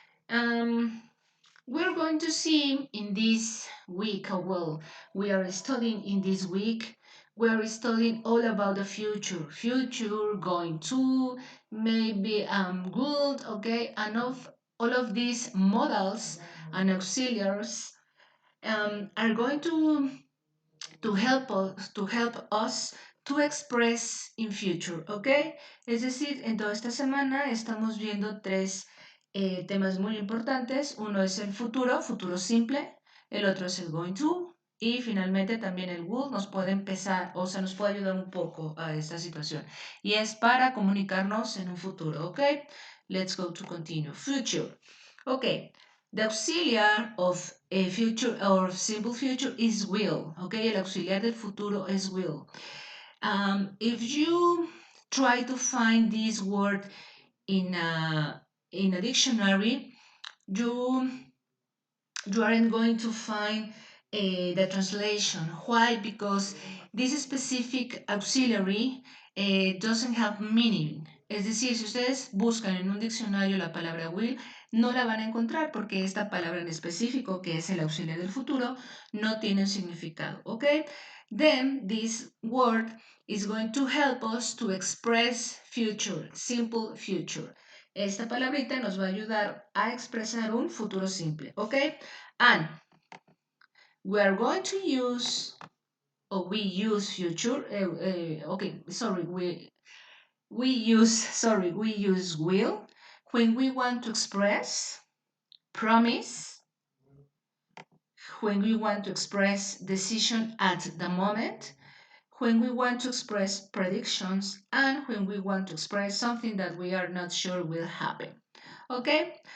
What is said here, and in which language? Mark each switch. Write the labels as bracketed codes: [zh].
[en] Um, we're going to see in this week, well, we are studying in this week, we are studying all about the future going to, maybe good, okay, and of all of these models and auxiliaries are going to help us to express in future, ¿ok? [es] Es decir, en toda esta semana estamos viendo tres temas muy importantes. Uno es el futuro, futuro simple, el otro es el going to y finalmente también el would nos puede empezar, o sea, nos puede ayudar un poco a esta situación. Y es para comunicarnos en un futuro, ¿ok? [en] Let's go to continue. Future. Ok, the auxiliar of a future or simple future is will. [es] Okay, el auxiliar del futuro es will. [en] If you try to find this word in a dictionary, you you aren't going to find the translation. Why? Because this specific auxiliary doesn't have meaning. [es] Es decir, si ustedes buscan en un diccionario la palabra will, no la van a encontrar porque esta palabra en específico, que es el auxiliar del futuro, no tiene un significado. ¿Ok? [en] Then this word is going to help us to express future, simple future. [es] Esta palabrita nos va a ayudar a expresar un futuro simple, ¿ok? [en] And we are going to use, or we use future, okay, sorry, we use will when we want to express promise, when we want to express decision at the moment, when we want to express predictions, and when we want to express something that we are not sure will happen. Okay?